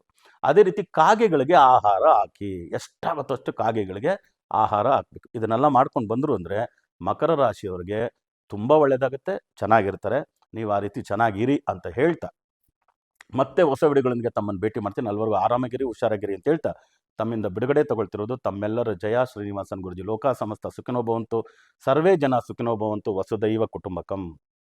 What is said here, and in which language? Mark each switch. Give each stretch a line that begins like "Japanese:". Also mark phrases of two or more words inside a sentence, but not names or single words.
Kannada: ಅದೇ ರೀತಿ ಕಾಗೆಗಳಿಗೆ ಆಹಾರ ಹಾಕಿ, ಎಷ್ಟಾಗುತ್ತೋ ಅಷ್ಟು ಕಾಗೆಗಳಿಗೆ ಆಹಾರ ಹಾಕಬೇಕು. ಇದನ್ನೆಲ್ಲ ಮಾಡ್ಕೊಂಡು ಬಂದರು ಅಂದರೆ ಮಕರ ರಾಶಿಯವರಿಗೆ ತುಂಬ ಒಳ್ಳೆಯದಾಗುತ್ತೆ, ಚೆನ್ನಾಗಿರ್ತಾರೆ. ನೀವು ಆ ರೀತಿ ಚೆನ್ನಾಗಿರಿ ಅಂತ ಹೇಳ್ತಾ ಮತ್ತೆ ಹೊಸ ವಿಡಿಯೋಗಳೊಂದಿಗೆ ತಮ್ಮನ್ನು ಭೇಟಿ ಮಾಡ್ತೀನಿ. ಅಲ್ಲಿವರೆಗೂ ಆರಾಮಾಗಿರಿ, ಹುಷಾರಾಗಿರಿ ಅಂತ ಹೇಳ್ತಾ ತಮ್ಮಿಂದ ಬಿಡುಗಡೆ ತಗೊಳ್ತಿರೋದು ತಮ್ಮೆಲ್ಲರ ಜಯ ಶ್ರೀನಿವಾಸನ್ ಗುರೂಜಿ.
Sanskrit: ಲೋಕ ಸಮಸ್ತ ಸುಖಿನೋ ಭವಂತು, ಸರ್ವೇ ಜನ ಸುಖಿನೋ ಭವಂತು, ವಸುದೈವ ಕುಟುಂಬಕಂ.